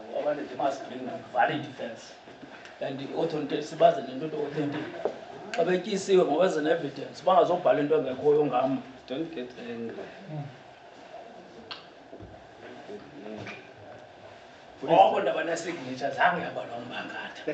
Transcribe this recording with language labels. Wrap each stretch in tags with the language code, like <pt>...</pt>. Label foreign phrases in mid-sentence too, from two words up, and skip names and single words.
<en>fanele they must bring valid defense. And the authorities</en> <xh>sibaze nento</xh> <en>authentic.</en> <xh>Xa betyisiwe mabeze ne-evidence bangazobhala into engekhoyo ngam.</xh> <en>Don't get angry.</en> <xh>Oko ndaba nesignature zange yaba nombangatha.</xh>